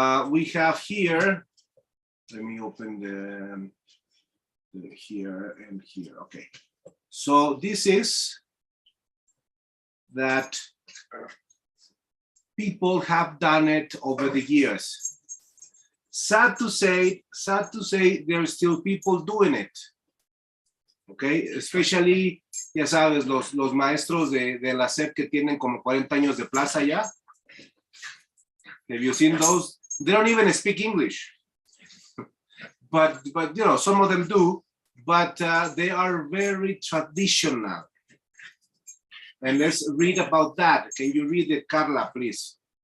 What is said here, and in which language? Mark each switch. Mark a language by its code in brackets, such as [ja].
[en] We have here, let me open the here and here, okay. So this is that people have done it over the years. Sad to say, there are still people doing it. Okay, especially, [es] ya sabes, los maestros de la SEP que tienen como 40 años de plaza ya. [en] Have you seen those? They don't even speak English. But you know, some of them do, but they are very traditional. And let's read about that. Can you read it, Carla, please?